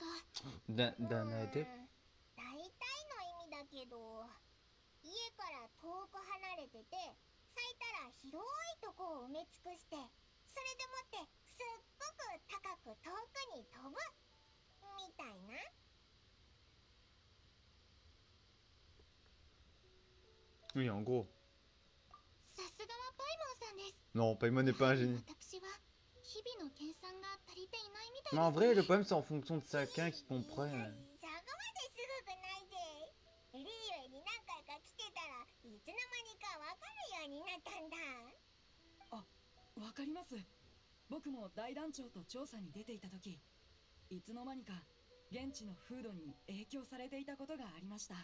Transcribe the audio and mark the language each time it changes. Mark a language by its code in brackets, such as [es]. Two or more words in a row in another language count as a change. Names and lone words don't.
[fr] D'un [ja] 大体 [fr] adepte. [ja] の意味だけど、家から遠く離れてて咲いたら広いとこを埋め尽くして、それでもってすっごく高く遠くに飛ぶみたいな。 [fr] Oui, en gros. [ja] さすがはパイモンさんです。 [fr] Non, Paimon n'est pas un génie. [ja] 私は日々の計算が足りていないみたいです。 [fr] Mais en vrai, le problème c'est en fonction de chacun qui comprenne. [ja] そこまですごくないぜ。リーユエに何回か来てたらわかります。僕も大団長と調査に出ていた時、いつの間にか現地の風土に影響されていたことがありました。